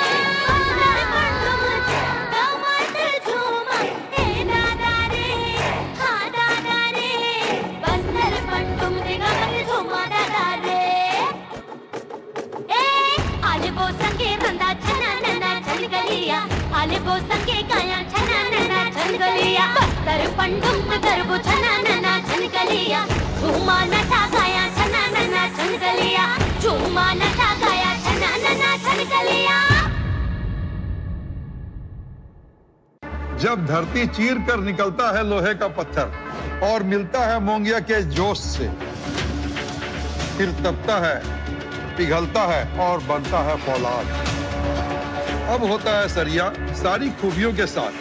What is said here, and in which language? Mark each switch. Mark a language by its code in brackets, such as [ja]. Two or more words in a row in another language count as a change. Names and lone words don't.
[hlb] टमाटर झूमा ए दादा रे हाँ दादा रे बस्तर पंटुम देगा मन झूमा दादा रे ए आलेबो संगे रंदा छना नना छनगलिया आलेबो संगे गाया छना नना छनगलिया बस्तर पंटुम गरबो छना नना छनगलिया झूमा नचा गाया छना नना छनगलिया झूमा नचा गाया छना नना छनगलिया। [hi] जब धरती चीर कर निकलता है लोहे का पत्थर और मिलता है मोंगिया के जोश से, फिर तपता है, पिघलता है और बनता है फौलाद। अब होता है सरिया सारी खूबियों के साथ।